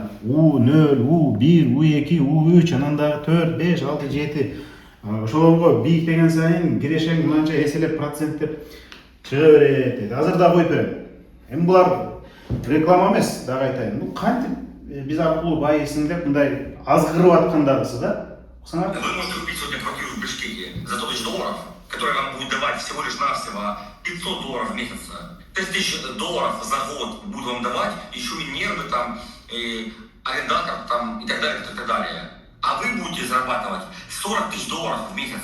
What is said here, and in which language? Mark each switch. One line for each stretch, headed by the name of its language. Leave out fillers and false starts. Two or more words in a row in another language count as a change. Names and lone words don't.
Kyrgyz: U0, U1, U2, U3, анан дагы 4, 5, 6, 7. Ошолорго бийик деген сайын кирешең мынанча эселеп проценттеп чыга берет дейт. Азыр да коюп берем. Эми булар реклама эмес, дагы айтайын. Бул кантип биз аркылуу байыйсың деп мындай азгырып аткандагысы да.
Russian: Вы можете купить сегодня квартиру в Бишкеке за $1000, который вам будет давать всего лишь навсего $500 в месяц, $5000 за год будет вам давать, еще и нервы там, и арендатор там и так далее, и так далее. А вы будете зарабатывать $40 000 в месяц.